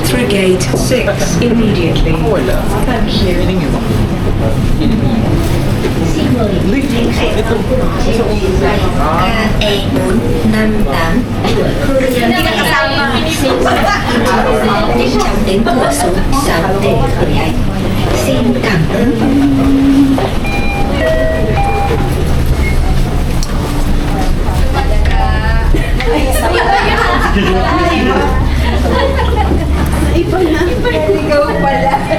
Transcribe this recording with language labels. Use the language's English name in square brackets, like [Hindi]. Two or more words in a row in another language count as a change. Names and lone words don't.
[English] gate 6 immediately. Thank you. [Filipino] KE458 Hindi ka kasama. [Vietnamese] Nhanh chóng đến cửa số 6 để khởi hành. Xin cảm ơn. [Filipino] Ikaw pala.